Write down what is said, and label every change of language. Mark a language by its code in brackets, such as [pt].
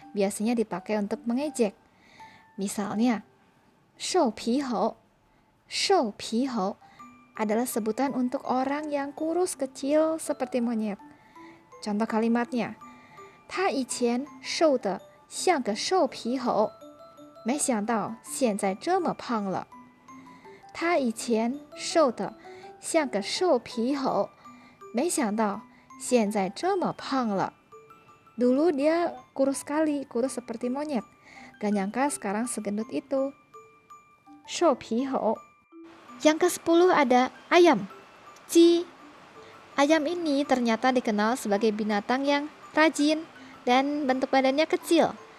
[id] Biasanya dipakai untuk mengejek. Misalnya, [zh] shou pi hou. [id] Shou pi hou adalah sebutan untuk orang yang kurus kecil seperti monyet. Contoh kalimatnya, [zh] ta yiqian shou de xiang ge shou pi hou,没想到现在这么胖了。他以前瘦的像个瘦皮猴，没想到现在这么胖了。 [id] Dulu dia kurus sekali, kurus seperti monyet. Gak nyangka sekarang segendut itu. [zh] Shou pi hou. [id] Yang ke-10 ada ayam, ji. Ayam ini ternyata dikenal sebagai binatang yang rajin dan bentuk badannya kecil.